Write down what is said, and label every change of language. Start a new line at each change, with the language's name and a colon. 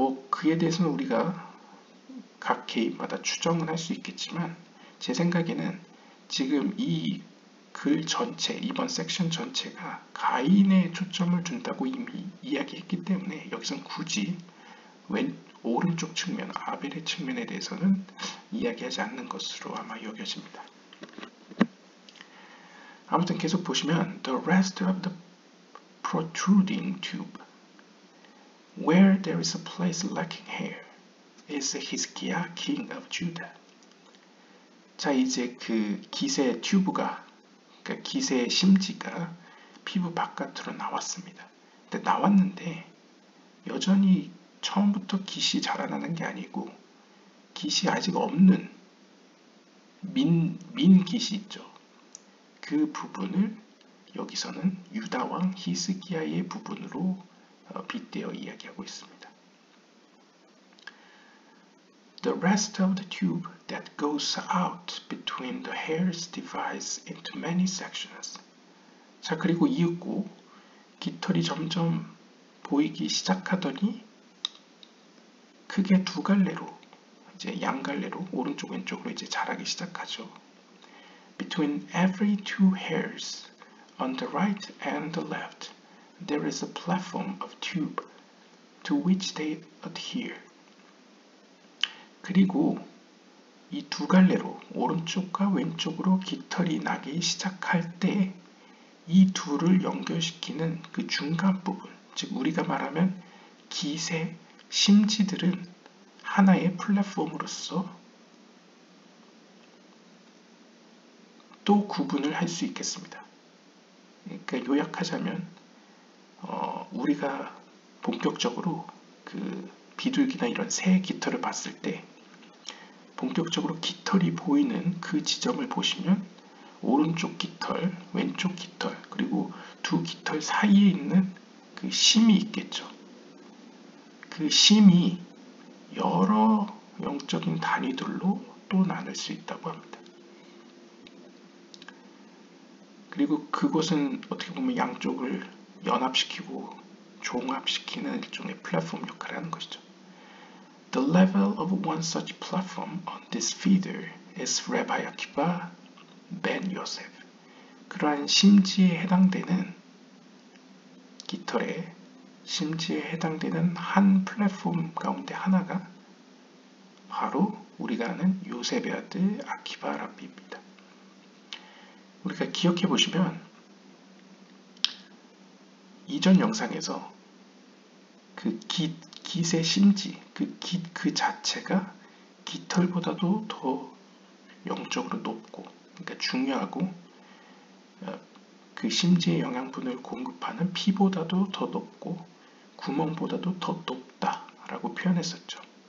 Korean: 그에 대해서는 우리가 각 개인마다 추정은 할 수 있겠지만 제 생각에는 지금 이 글 전체, 이번 섹션 전체가 가인에 초점을 둔다고 이미 이야기했기 때문에 여기선 굳이 오른쪽 측면, 아벨의 측면에 대해서는 이야기하지 않는 것으로 아마 여겨집니다. 아무튼 계속 보시면
English: The rest of the protruding tube, where there is a place lacking hair, is Hezekiah, king of Judah.
Korean: 자, 이제 그 깃의 튜브가, 그러니까 깃의 심지가 피부 바깥으로 나왔습니다. 근데 나왔는데 여전히 처음부터 깃이 자라나는 게 아니고 깃이 아직 없는 민 깃이 있죠. 그 부분을 여기서는 유다왕 히스기야의 부분으로 빗대어 이야기하고 있습니다.
English: The rest of the tube that goes out between the hairs divides into many sections.
Korean: 자, 그리고 이윽고 깃털이 점점 보이기 시작하더니 크게 두 갈래로, 이제 양갈래로 오른쪽 왼쪽으로 이제 자라기 시작하죠.
English: Between every two hairs on the right and the left, there is a platform of tube to which they adhere.
Korean: 그리고 이 두 갈래로 오른쪽과 왼쪽으로 깃털이 나기 시작할 때 이 둘을 연결시키는 그 중간 부분, 즉 우리가 말하면 깃의 심지들은 하나의 플랫폼으로서 또 구분을 할 수 있겠습니다. 그러니까 요약하자면 우리가 본격적으로 그 비둘기나 이런 새 깃털을 봤을 때 본격적으로 깃털이 보이는 그 지점을 보시면 오른쪽 깃털, 왼쪽 깃털, 그리고 두 깃털 사이에 있는 그 심이 있겠죠. 그 심이 여러 영적인 단위들로 또 나눌 수 있다고 합니다. 그리고 그것은 어떻게 보면 양쪽을 연합시키고 종합시키는 일종의 플랫폼 역할을 하는 것이죠.
English: The level of one such platform on this feeder is Rabbi Akiba ben Yosef.
Korean: 그러한 심지에 해당되는 깃털의 심지에 해당되는 한 플랫폼 가운데 하나가 바로 우리가 아는 요셉의 아들 아키바 랍비입니다. 우리가 기억해 보시면 이전 영상에서 그 깃의 심지, 그 깃 그 자체가 깃털보다도 더 영적으로 높고, 그러니까 중요하고 그 심지의 영양분을 공급하는 피보다도 더 높고 구멍보다도 더 높다라고 표현했었죠.